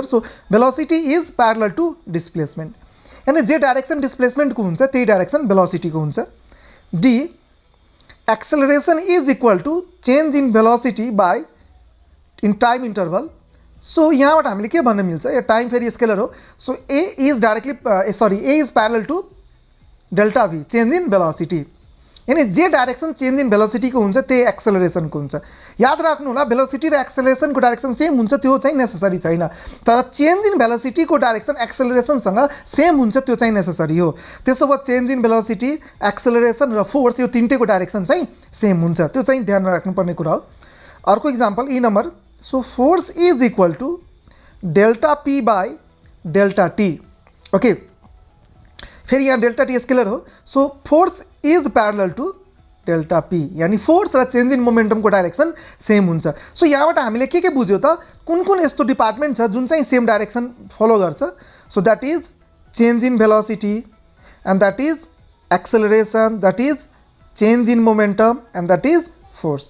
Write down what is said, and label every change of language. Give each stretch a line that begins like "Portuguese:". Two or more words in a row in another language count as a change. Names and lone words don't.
English: So velocity is parallel to displacement.
Nepali: यानी जे डाइरेक्सन डिस्प्लेसमेन्टको हुन्छ त्यही डाइरेक्सन भेलोसिटीको हुन्छ।
English: The acceleration is equal to change in velocity by in time interval.
Nepali: सो यहाँबाट हामीले के भन्न मिल्छ? यो टाइम फेरि स्केलर हो,
English: So a is directly a is parallel to delta v, Change in velocity.
Nepali: यानी जे डाइरेक्सन
English: change in velocity
Nepali: को हुन्छ त्यही एक्सेलरेसन को हुन्छ। याद राख्नु होला, भेलोसिटी र एक्सेलरेसन को डाइरेक्सन सेम हुन्छ त्यो चाहिँ नेसेसरी छैन, तर
English: change in velocity
Nepali: को डाइरेक्सन एक्सेलरेसन सँग सेम हुन्छ त्यो चाहिँ नेसेसरी हो। त्यसो भए
English: change in velocity,
Nepali: एक्सेलरेसन र फोर्स यो तीनटैको डाइरेक्सन चाहिँ सेम हुन्छ, त्यो चाहिँ ध्यान राख्नुपर्ने कुरा हो।
English: अर्को example E number, so force is equal to delta p by delta t.
Nepali: ओके, फिर यहाँ डेल्टा टी स्केलर हो,
English: so force is parallel to delta p,
Nepali: यानी फोर्स र
English: change in momentum
Nepali: डाइरेक्सन सेम हुन्छ। सो यहाँबाट हामीले के बुझ्यो त, कुन कुन यस्तो डिपार्टमेन्ट छ जुन चाहिँ
English: same direction follow
Nepali: गर्छ।
English: So that is change in velocity, and that is acceleration, that is change in momentum, and that is force.